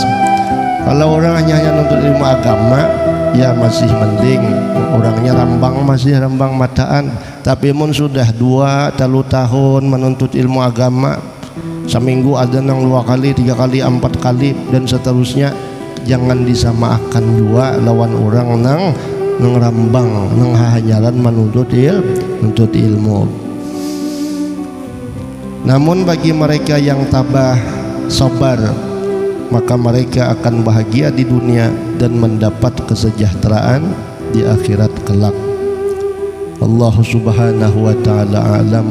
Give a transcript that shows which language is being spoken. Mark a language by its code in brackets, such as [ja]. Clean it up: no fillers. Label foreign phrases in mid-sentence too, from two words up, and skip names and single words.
[id] Kalau orang hanya nuntut ilmu agama ya masih mending, orangnya rambang masih rambang mataan. [bjn] Tapi mun sudah 2-3 tahun menuntut ilmu agama, seminggu ada nang 2 kali 3 kali 4 kali dan seterusnya, jangan disamakan juga lawan orang nang rambang nang hahanyaran menuntut ilmu. [id] Namun bagi mereka yang tabah sabar, maka mereka akan bahagia di dunia dan mendapat kesejahteraan di akhirat kelak. [ar] الله سبحانه وتعالى أعلم.